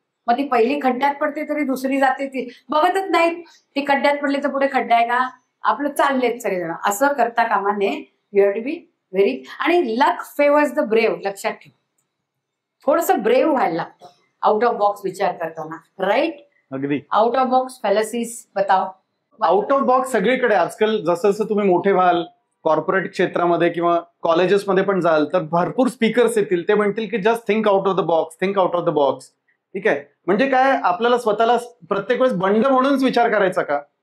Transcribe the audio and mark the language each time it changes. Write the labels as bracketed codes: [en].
[mr] मग ती पहिली खड्ड्यात पडते तरी दुसरी जाते, ती बघतच नाही. ती खड्ड्यात पडली तर पुढे खड्डा आहे का, आपलं चाललेत सगळेजण. असं करता कामा नये. [en] you have to be very, [mr] आणि [en] Luck favours the brave. [mr] लक्षात ठेव, थोडस ब्रेव व्हायला लागतं आउट ऑफ बॉक्स विचार करताना. [en] Right. [mr] अगदी. आउट ऑफ बॉक्स फॅलसीज बताव. आउट ऑफ बॉक्स सगळीकडे आजकाल जसं जसं तुम्ही मोठे व्हाल, कॉर्पोरेट क्षेत्रामध्ये किंवा कॉलेजेसमध्ये पण जाल तर भरपूर स्पीकर्स येतील. ते म्हणतील की [en] just think out of the box, [mr] think out of the box. ठीक आहे. म्हणजे काय, आपल्याला स्वतःला प्रत्येक वेळेस बंड म्हणूनच विचार करायचा का?